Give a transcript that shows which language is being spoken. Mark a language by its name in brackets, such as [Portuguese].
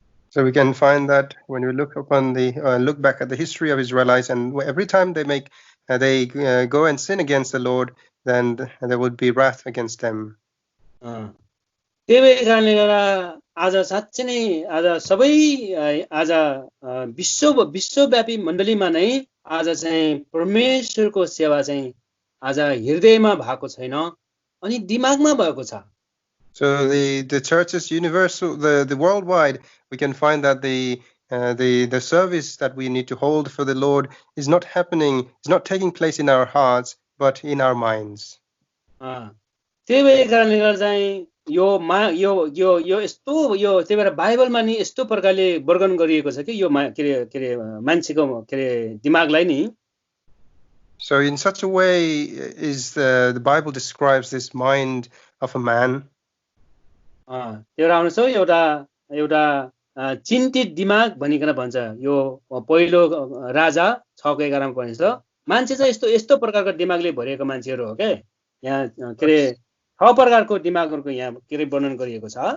[English] So we can find that when we look upon look back at the history of Israelites, and every time they go and sin against the Lord, then there would be wrath against them. [Nepali] त्यही भएर कारणले गर्दा आज साँच्चै नै आज सबै आज विश्वव्यापी मण्डलीमा नै आज चाहिँ परमेश्वरको सेवा चाहिँ आज हृदयमा भएको छैन अनि दिमागमा भएको छ [English] So the churches universal, the worldwide, we can find that the service that we need to hold for the Lord is not happening, is not taking place in our hearts, but in our minds. [Nepali] त्यही भएर कारणले गर्दा चाहिँ यो यस्तो यो त्यही भएर बाइबलमा नि यस्तो प्रकारले वर्णन गरिएको छ कि यो के रे मान्छेको के रे दिमागलाई नि [English] So in such a way is the Bible describes this mind of a man. [Nepali] एउटा आउनु छ एउटा चिन्तित दिमाग भनिकन भन्छ यो पहिलो राजा 6:11 मा भनिन्छ मान्छे चाहिँ यस्तो प्रकारको दिमागले भरिएको मान्छेहरू हो के यहाँ के रे 6 प्रकारको दिमागहरुको यहाँ के रे वर्णन गरिएको छ